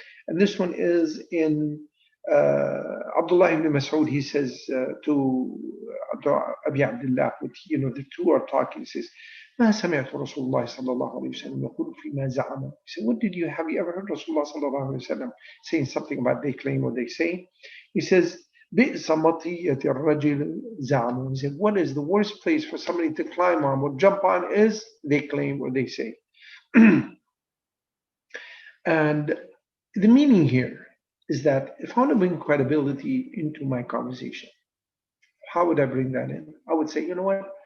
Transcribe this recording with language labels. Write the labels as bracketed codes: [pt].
[en] And this one is in Abdullah ibn Mas'ud. He says to Abi Abdullah, the two are talking, he says, [ar] ما سمعت رسول الله صلى الله عليه وسلم يقول فيما زعم. [en] He said, have you ever heard Rasulullah [ar] صلى الله عليه وسلم [en] saying something about they claim or they say? He says, [ar] بئس مطية الرجل زعم. [en] He said, what is the worst place for somebody to climb on or jump on is they claim or they say. And the meaning here is that if I want to bring credibility into my conversation, how would I bring that in? I would say, you know what?